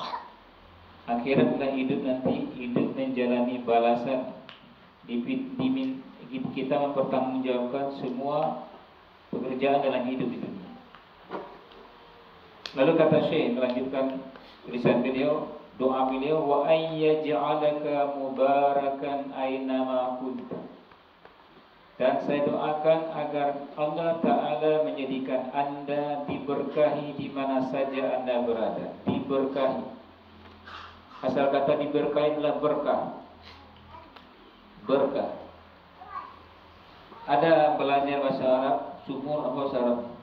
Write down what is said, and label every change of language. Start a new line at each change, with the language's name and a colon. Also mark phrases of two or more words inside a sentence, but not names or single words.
Indonesian: Akhirat adalah hidup nanti, hidup menjalani balasan. Kita mempertanggungjawabkan semua pekerjaan dalam hidup di dunia. Lalu kata Syekh melanjutkan tulisan beliau, doa beliau,
Arabic: وأن يجعلك مباركا أينما كنت.
Indonesian: Dan saya doakan agar Allah Ta'ala menjadikan Anda diberkahi di mana saja Anda berada. Diberkahi. Asal kata diberkahi adalah berkah. Berkah. Ada belajar bahasa Arab, sumur apa bahasa Arab?